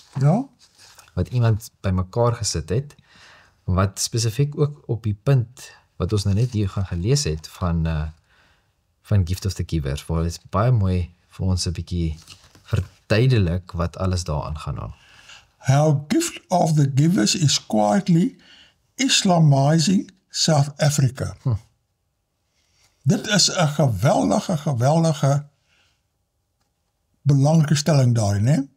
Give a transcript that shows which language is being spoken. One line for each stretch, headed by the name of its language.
Afrikaans: Ja. Wat iemand bymekaar gesit het, wat spesifiek ook op die punt wat ons nou net hier gaan gelees het van Gift of the Givers, waar dit baie mooi vir ons 'n bietjie verduidelik wat alles daaraan gaan.
English: How Gift of the Givers is quietly Islamizing South Africa.
Afrikaans: Dit is 'n geweldige belangrike stelling daarin, hè?